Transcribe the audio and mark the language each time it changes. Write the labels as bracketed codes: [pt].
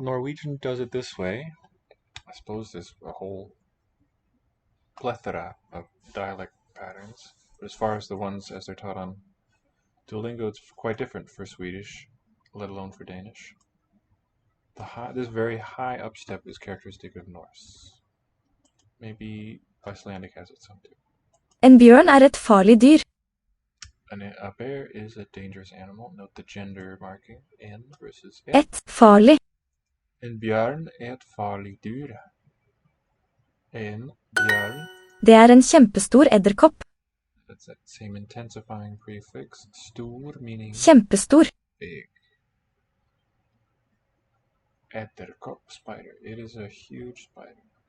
[en] Norwegian does it this way. I suppose there's a whole plethora of dialect patterns. But as far as the ones as they're taught on Duolingo, it's quite different for Swedish, let alone for Danish. This very high upstep is characteristic of Norse. Maybe Icelandic has it some too. [no] En bjørn er et farlig dyr. [en] A bear is a dangerous animal. Note the gender marking. En versus et. [no] Et farlig. En bjørn er et farlig dyr. En bjørn. Det er en kjempestor edderkopp. [en] That's that same intensifying prefix. Stor meaning [no] Kjempestor. [en] big. Edderkopp, spider. It is a huge spider.